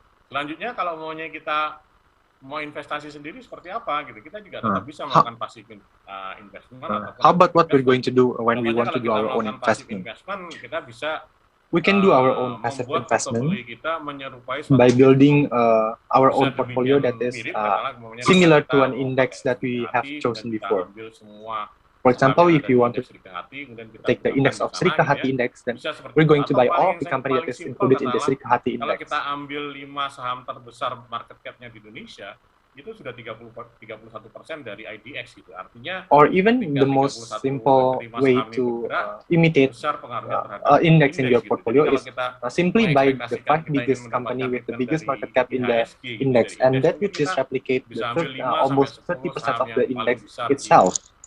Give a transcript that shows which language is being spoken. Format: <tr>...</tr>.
<id>Selanjutnya kalau kita mau investasi sendiri seperti apa gitu, kita juga tetap bisa melakukan passive investment.</id> <en>How about what we're going to do when we want to do our own investment?</en> <id>Kita bisa</id> <en>we can do our own passive investment by building our own portfolio that is similar to an index that we have chosen before. For example, if you want to take the index of Serikahati index, then we're going to buy all of the company that is included in the Serikahati index.</en> <id>Kalau kita ambil 5 saham terbesar market cap-nya di Indonesia, itu sudah 31% dari IDX gitu. Artinya</id> <en>or even the most simple way to imitate index in your portfolio is simply buy the 5 biggest company with the biggest market cap in the index, and that would just replicate the almost 30% of the index itself.</en>